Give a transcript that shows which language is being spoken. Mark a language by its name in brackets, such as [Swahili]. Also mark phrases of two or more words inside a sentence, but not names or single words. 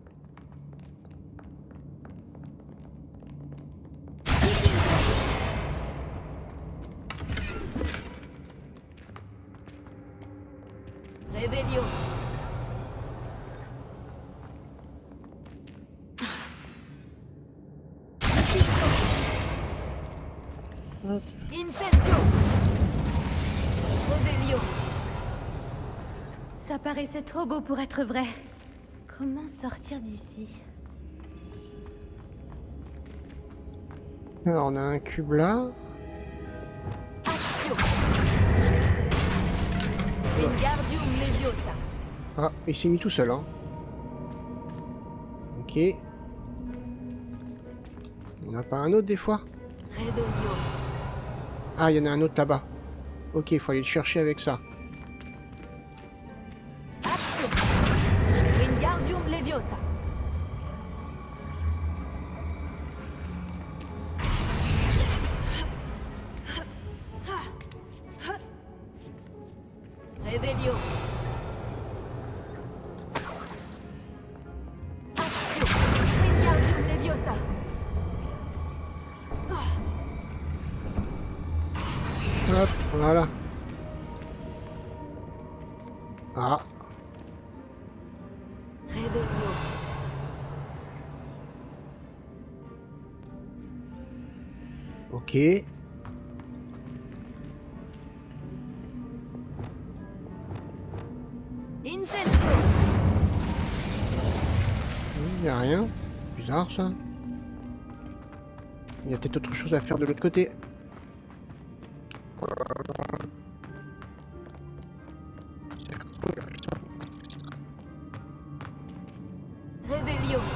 [French] Revelio. Hop. Incendio. Revelio. Ça paraissait trop beau pour être vrai. Comment sortir d'ici? Alors on a un cube là. Accio. Wingardium Leviosa. Ah, il s'est mis tout seul, hein. Ok. Il n'y en a pas un autre des fois? Revelio. Ah, il y en a un autre là-bas. Ok, il faut aller le chercher avec ça. Accio. Wingardium Leviosa. Revelio. Accio. Wingardium Leviosa. Hop, voilà. Ah, Revelio. ok. Incendio. Il n'y a rien. Bizarre ça. Il y a peut-être autre chose à faire de l'autre côté. Revelio.